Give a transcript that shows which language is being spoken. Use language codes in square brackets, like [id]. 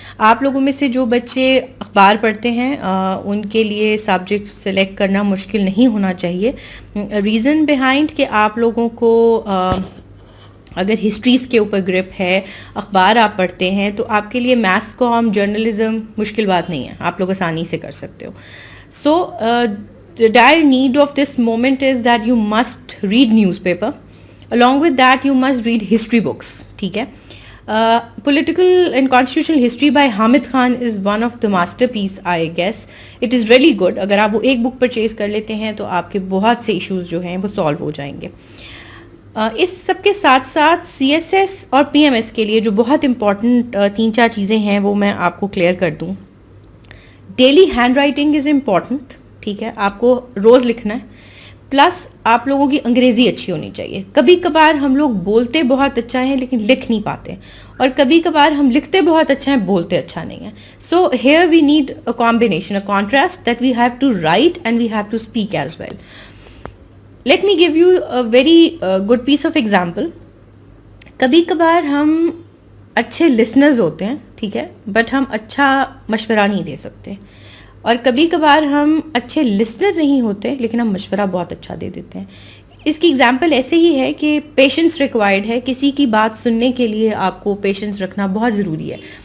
[ur] آپ لوگوں میں سے جو بچے اخبار پڑھتے ہیں ان کے لیے سبجیکٹ سلیکٹ کرنا مشکل نہیں ہونا چاہیے. [en] reason behind [ur] کہ آپ لوگوں کو اگر ہسٹریز کے اوپر گرپ ہے، اخبار آپ پڑھتے ہیں، تو آپ کے لیے میس کام، جرنلزم مشکل بات نہیں ہے، آپ لوگ آسانی سے کر سکتے ہو. [en] So the dire need of this moment is that you must read newspaper. Along with that you must read history books. [ur] ٹھیک ہے. [en] Political and constitutional history by Hamid Khan is one of the masterpiece, I guess. It is really good. [ur] اگر آپ وہ ایک بک purchase کر لیتے ہیں تو آپ کے بہت سے ایشوز جو ہیں وہ سالو ہو جائیں گے. اس سب کے ساتھ ساتھ سی ایس ایس اور پی ایم ایس کے لیے جو بہت امپورٹنٹ 3-4 چیزیں ہیں وہ میں آپ کو کلیئر کر دوں. [en] Daily handwriting is important. [ur] ٹھیک ہے، آپ کو روز لکھنا ہے. پلس آپ لوگوں کی انگریزی اچھی ہونی چاہیے. کبھی کبھار ہم لوگ بولتے بہت اچھا ہیں لیکن لکھ نہیں پاتے، اور کبھی کبھار ہم لکھتے بہت اچھا ہیں، بولتے اچھا نہیں ہیں. [en] So here we need a combination, a contrast that we have to write and we have to speak as well. Let me give you a very good piece of example. [ur] کبھی کبھار ہم اچھے لسنرز ہوتے ہیں، ٹھیک ہے، but ہم اچھا مشورہ نہیں دے سکتے. اور کبھی کبھار ہم اچھے لسنر نہیں ہوتے لیکن ہم مشورہ بہت اچھا دے دیتے ہیں. اس کی ایگزامپل ایسے ہی ہے کہ [en] patience required [ur] ہے. کسی کی بات سننے کے لیے آپ کو پیشنس رکھنا بہت ضروری ہے.